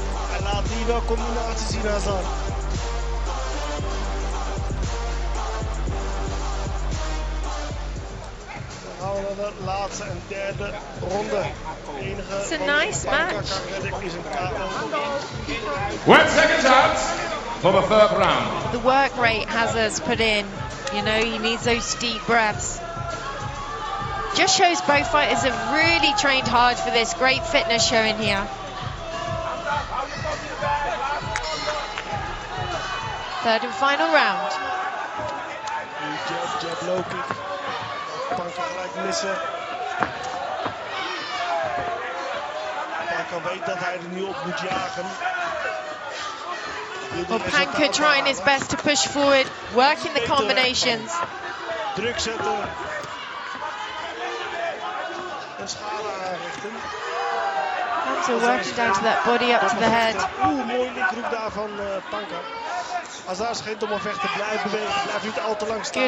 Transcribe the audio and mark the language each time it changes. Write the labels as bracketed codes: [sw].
[nl] Hij laat hier wel combinaties zien, Hazard. Dan gaan we naar de laatste en derde ronde. [en] It's a nice match. [nl] Is een KO. [en] 1 second out for the third round. The work rate Hazard's put in, you know, he needs those steep breaths. Just shows both fighters have really trained hard for this. Great fitness showing here. Third and final round. Jab, low kick. Panker [nl] gelijk missen. Panker weet dat hij er nu op moet jagen. [en] Well, Panker trying his best to push forward, working the combinations. [nl] Druk zetten. En schade aanrichten. [en] Hamza working down to that body, up to the head. [nl] Mooi linkhoek daar van Panker. Hazard schijnt om een vechter blijft bewegen, blijft niet al te lang staan.